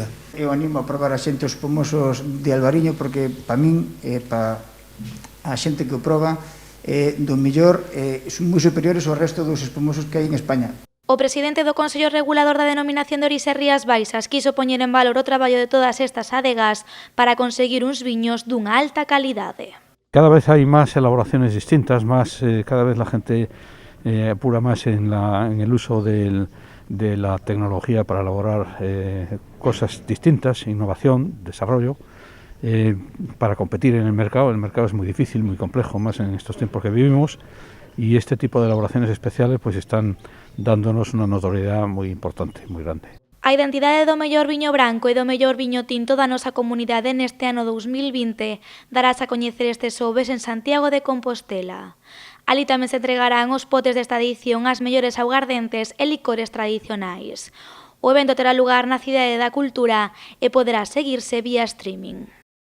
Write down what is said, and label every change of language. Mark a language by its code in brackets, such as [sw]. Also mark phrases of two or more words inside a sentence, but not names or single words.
[gl] Eu animo a probar a xente os espumosos de Alvariño porque para min e para a xente que o proba do mellor son moi superiores ao resto dos espumosos que hai en España. O presidente do Consello Regulador da Denominación de Orixe Rías Baixas quiso poñer en valor o traballo de todas estas adegas para conseguir uns viños dunha alta calidade. [es] Cada vez hay más elaboraciones distintas, cada vez la gente apura más en el uso de la tecnología para elaborar cosas distintas, innovación, desarrollo, para competir en el mercado. El mercado es muy difícil, muy complejo, más en estos tiempos que vivimos, y este tipo de elaboraciones especiales pues están dándonos una notoriedad muy importante, muy grande. [gl] A identidade do mellor viño branco e do mellor viño tinto da nosa comunidade neste ano 2020 darás a coñecer este xoves en Santiago de Compostela. Ali tamén se entregarán os potes desta edición as mellores augardentes e licores tradicionais. O evento terá lugar na Cidade da Cultura e poderá seguirse vía streaming.